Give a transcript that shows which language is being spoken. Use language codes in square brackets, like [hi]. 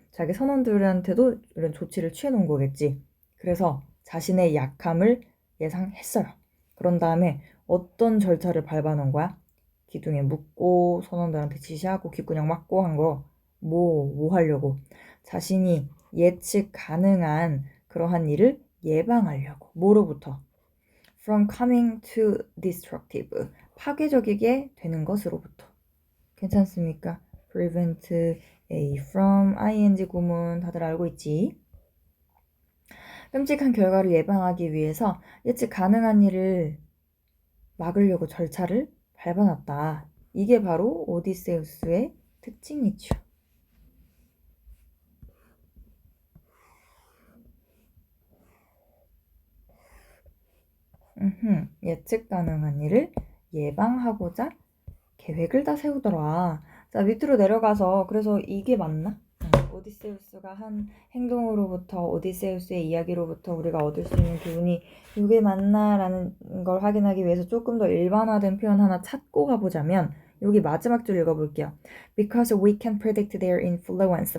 [ko] 자기 선원들한테도 이런 조치를 취해 놓은 거겠지. 그래서 자신의 약함을 예상했어요. 그런 다음에 어떤 절차를 밟아놓은 거야? 기둥에 묶고 선원들한테 지시하고 귓구녕 맞고 한 거. 뭐 하려고? 자신이 예측 가능한 그러한 일을 예방하려고. 뭐로부터? [en] From coming to destructive. [ko] 파괴적이게 되는 것으로부터. 괜찮습니까? [en] prevent a from ing [ko] 구문 다들 알고 있지? 끔찍한 결과를 예방하기 위해서 예측 가능한 일을 막으려고 절차를 밟아놨다. 이게 바로 오디세우스의 특징이죠. 예측 가능한 일을 예방하고자 계획을 다 세우더라. 자, 밑으로 내려가서 그래서 이게 맞나? 오디세우스가 한 행동으로부터 오디세우스의 이야기로부터 우리가 얻을 수 있는 교훈이 이게 맞나라는 걸 확인하기 위해서 조금 더 일반화된 표현 하나 찾고 가보자면 여기 마지막 줄 읽어볼게요. [en] Because we can predict their influence.